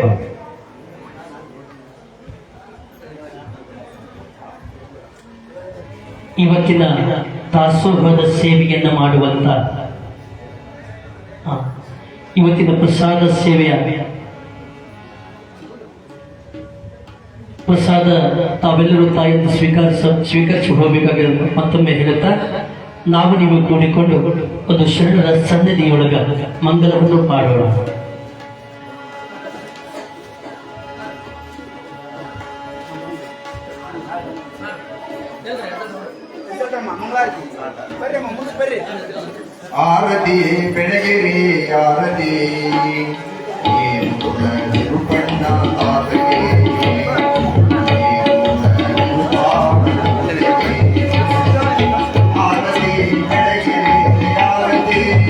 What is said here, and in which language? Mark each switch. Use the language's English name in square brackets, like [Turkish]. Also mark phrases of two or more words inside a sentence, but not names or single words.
[Kannada] ಇವತ್ತಿನ ದಾಸೋಹದ ಸೇವೆಯನ್ನ ಮಾಡುವಂತ ಇವತ್ತಿನ ಪ್ರಸಾದ ಸೇವೆಯ ಪ್ರಸಾದ ತಾವೆಲ್ಲರೂ ತಾಯಿಯನ್ನು ಸ್ವೀಕರಿಸಿ ಹೋಗಬೇಕಾಗಿ ಮತ್ತೊಮ್ಮೆ ಹೇಳುತ್ತಾ ನಾವು ನೀವು ಕೂಡಿಕೊಂಡು ಒಂದು ಶರಣರ ಸನ್ನಿಧಿಯೊಳಗ ಮಂಗಲವನ್ನು ಮಾಡೋಣ. ಆರತಿ ಬೆಳಗಿರಿ ಆರತಿ ನಿರೂಪಣ್ಣ ಆರತಿ ಆರತಿ ಬೆಳಗಿರಿ ಆರತಿ